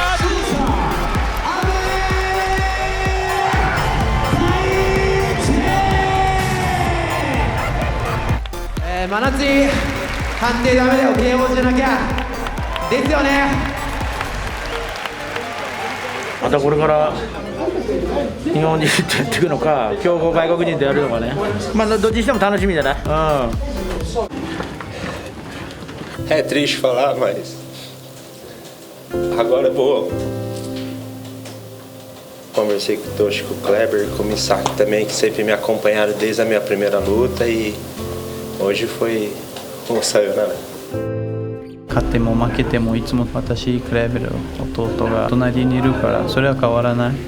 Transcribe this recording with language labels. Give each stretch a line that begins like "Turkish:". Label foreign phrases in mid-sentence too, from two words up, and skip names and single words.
Japanese: 真夏に判定ダメだよ、KOじゃなきゃですよね。またこれから日本人とやっていくのか、強豪外国人とやるのかね。まあどっちにしても楽しみだな。
Portuguese: É triste falar, mas agora eu vou. Conversei com o Toshi, com o Kleber, com o Misaki também, que sempre me acompanharam desde a minha primeira luta e hoje foi um sayonara.
Japanese: 勝っても負けてもいつも私、クレーベル弟が隣にいるからそれは変わらない。